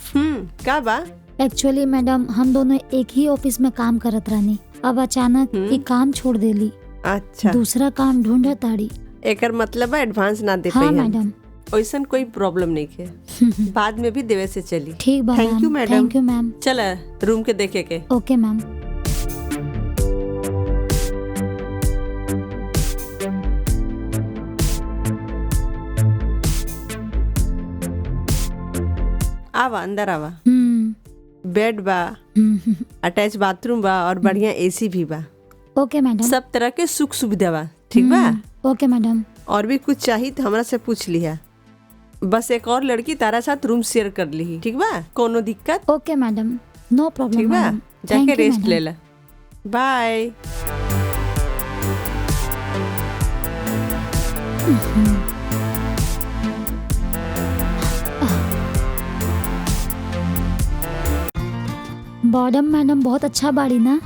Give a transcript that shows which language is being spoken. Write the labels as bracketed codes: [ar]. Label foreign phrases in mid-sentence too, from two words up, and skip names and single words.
[bho] का बा? [en] actually madam [bho] हम दोनों एक ही ऑफिस में काम करत रहनी, अब अचानक ये काम छोड़ देली। अच्छा, दूसरा काम ढूंढ ताड़ी। एकर मतलब है एडवांस ना दे हाँ पाई हम। मैडम। ओइसन कोई प्रॉब्लम नहीं है, बाद में भी देवे से चली। ठीक बा [en] Thank you madam. Thank you ma'am. [bho] चल रूम के देखे के। [en] Okay ma'am. [bho] आवा अंदर आवा। हम्म। बेड बा, [en] attach bathroom [bho] बा और बढ़िया एसी भी बा। [en] Okay madam. [bho] सब तरह के सुख सुविधा बा। ठीक बा। [en] Okay madam. [bho] और भी कुछ चाहिए तो हमरा से पूछ लिया। बस एक और लड़की तारा साथ [en] room share [bho] कर ली। ठीक बा, कोनो दिक्कत? [en] Okay madam, no problem. [bho] ठीक बा, मैडम जाके [en] thank you [bho] रेस्ट [en] मैडम। [bho] ले ला। बाय। बॉडम मैडम बहुत अच्छा बाड़ी ना?